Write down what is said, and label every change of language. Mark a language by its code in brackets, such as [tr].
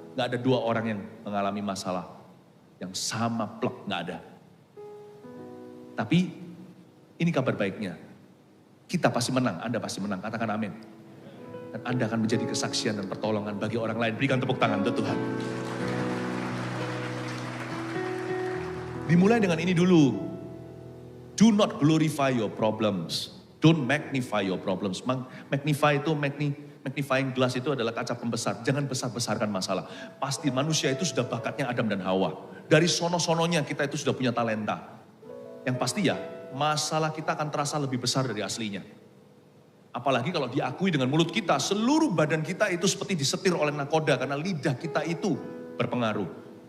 [id] Enggak ada dua orang yang mengalami masalah yang sama plek, enggak ada. Tapi ini kabar baiknya. Kita pasti menang, Anda pasti menang, katakan amin. Dan Anda akan menjadi kesaksian dan pertolongan bagi orang lain. Berikan tepuk tangan untuk Tuhan. Dimulai dengan ini dulu. [en] Do not glorify your problems. Don't magnify your problems. [id] Magnify itu, magnifying glass itu adalah kaca pembesar. Jangan besar-besarkan masalah. Pasti manusia itu sudah bakatnya Adam dan Hawa. Dari sono-sononya kita itu sudah punya talenta. Yang pasti ya, masalah kita akan terasa lebih besar dari aslinya. Apalagi kalau diakui dengan mulut kita, seluruh badan kita itu seperti disetir oleh nakoda karena lidah kita itu berpengaruh.